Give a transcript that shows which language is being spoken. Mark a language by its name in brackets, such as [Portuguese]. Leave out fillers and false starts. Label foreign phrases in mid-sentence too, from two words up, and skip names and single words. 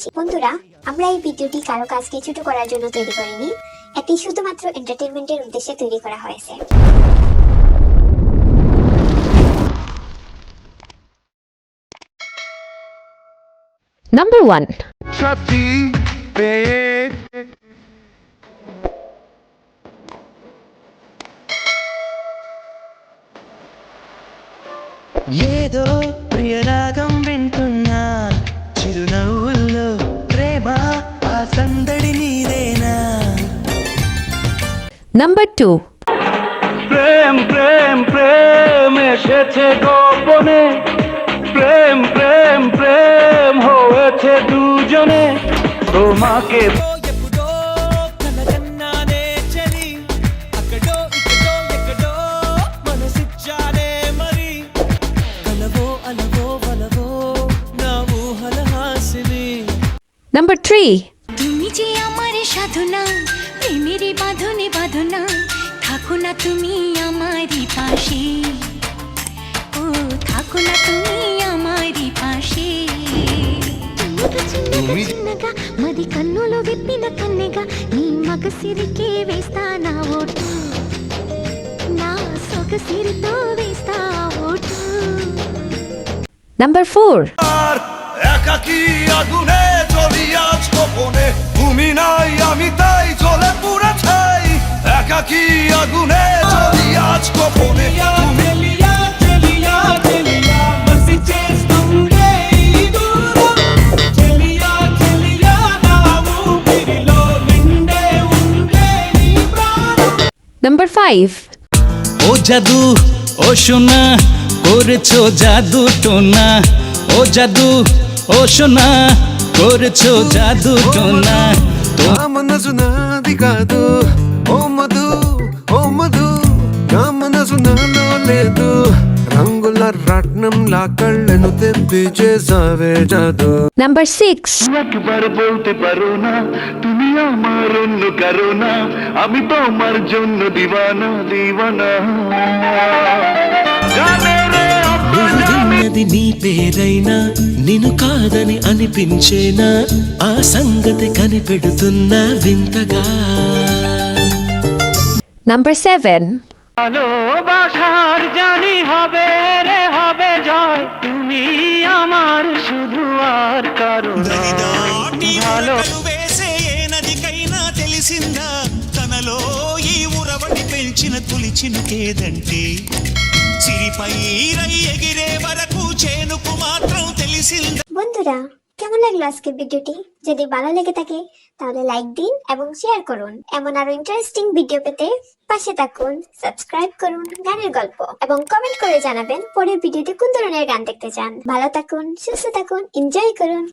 [Bangla] বন্ধুরা, আমরা এই ভিডিওটি কারো কাজকে ছোট করার জন্য তৈরি করিনি, এটি শুধুমাত্র এন্টারটেইনমেন্টের উদ্দেশ্যে তৈরি করা হয়েছে। [English] Number 1. [Bangla] সাথী পেয়ে [Telugu] ఏదో ప్రియరాగం వింటున్నా చిరునవ్వుల్లో ప్రేమ ఆ సందడి నీదేనా [English] Number 2. [Bangla] প্রেম প্রেম প্রেম এসেছে গোপনে, প্রেম প্রেম প্রেম হয়েছে দুজনে, তোমাকে [Telugu] ఎప్పుడో కలగన్నానే చలి అక్కడో ఇక్కడో ఎక్కడో మనసిచ్చానే మరి కలవో అలవో వలవో నా ఊహల హాసిని [English] Number 3. [Bangla] তুমি যে আমার সাধনা প্রেমেরই বাঁধনে বাঁধনা থাকো না তুমি আমারই পাশে ও থাকো না তুমি আমারই పాషే [Telugu] చిన్నగా మది కన్నులు విప్పిన కన్నెగా నీ మగసిరికే వేస్తా నా ఓటు నా సొగసిరితో వేస్తా ఓటు [English] Number 4. [Bangla] একাকী আগুনে জ্বলি আজ গোপনে, তুমি নাই আমি তাই জ্বলে পুড়ে ছাই, একাকী আগুনে জ্বলি আজ গোপনে, তুমি [English] Number 5. [Bangla] ও জাদু ও সোনা করেছো জাদু টোনা, ও জাদু ও সোনা করেছো জাদু টোনা [Telugu] నా మనసు నాది కాదు ఓ మధు ఓ మధు, నా మనసు నాలో లేదు, రంగుల రత్నంలా కళ్ళను తెప్పి చేసావే జాదు. [English] Number 6. [Bangla] একবার বলতে পারো না তুমি আমার অন্য কারো না, আমি তোমার জন্য দিওয়ানা দিওয়ানা, জানে রে [Telugu] నువ్వు విన్నది నీ పేరైనా నిన్ను కాదని అనిపించేనా ఆ సంగతి కనిపెడుతున్నా వింతగా [English] Number 7. [Bangla] ভালোবাসার জানি হবে রে হবে জয় তুমি আমার শুধু আর কারো ভালো [Telugu] వేసే ఏ నదికైనా తెలిసిందా తనలో ఈ ఉరవడి పెంచిన తొలి చినుకేదంటే సిరిపై రై ఎగిరే వరకు చేనుకు మాత్రం తెలిసిందా. [Bangla] বন্ধুরা, কেমন লাগলো আজকের ভিডিওটি? যদি ভালো লেগে থাকে তাহলে লাইক দিন এবং শেয়ার করুন। এমন আরো ইন্টারেস্টিং ভিডিও পেতে পাশে থাকুন, সাবস্ক্রাইব করুন গানের গল্প এবং কমেন্ট করে জানাবেন পরের ভিডিওতে কোন ধরনের গান দেখতে চান। ভালো থাকুন, সুস্থ থাকুন, এনজয় করুন।